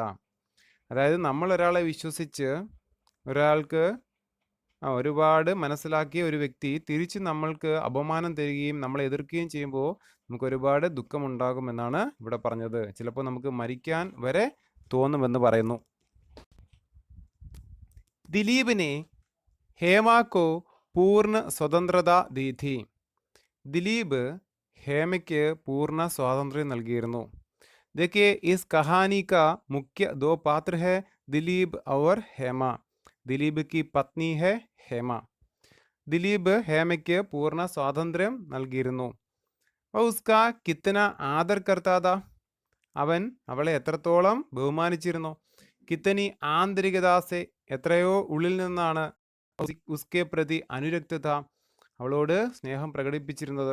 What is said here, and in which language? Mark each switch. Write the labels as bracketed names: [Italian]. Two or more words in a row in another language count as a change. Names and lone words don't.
[Malayalam] അതായത് നമ്മൾ ഒരാളെ വിശ്വസിച്ച് ഒരാൾക്ക് ഒരുപാട് മനസ്സിലാക്കിയ ഒരു വ്യക്തി തിരിച്ച് നമ്മൾക്ക് അപമാനം തരികയും നമ്മളെ എതിർക്കുകയും ചെയ്യുമ്പോൾ നമുക്ക് ഒരുപാട് ദുഃഖമുണ്ടാകുമെന്നാണ് ഇവിടെ പറഞ്ഞത്. ചിലപ്പോൾ നമുക്ക് മരിക്കാൻ വരെ തോന്നുമെന്ന് പറയുന്നു. [Hindi] दिलीप ने हेमा को पूर्ण स्वतंत्रता दी थी, [Malayalam] ദിലീപ് ഹേമയ്ക്ക് പൂർണ്ണ സ്വാതന്ത്ര്യം നൽകിയിരുന്നു. [Hindi] देखिए इस कहानी का मुख्य दो पात्र है, दिलीप और हेमा. ദിലീപ് की पत्नी है हेमा. [Malayalam] ദിലീപ് ഹേമയ്ക്ക് പൂർണ്ണ സ്വാതന്ത്ര്യം നൽകിയിരുന്നു. [Hindi] उसका कितना आदर करता था, [Malayalam] അവൻ അവളെ എത്രത്തോളം ബഹുമാനിച്ചിരുന്നു. [Hindi] कितनी आंतरिकता से, [Malayalam] എത്രയോ ഉള്ളിൽ നിന്നാണ് [Hindi] उसके प्रति अनुरक्त था, [Malayalam] അവളോട് സ്നേഹം പ്രകടിപ്പിച്ചിരുന്നത്.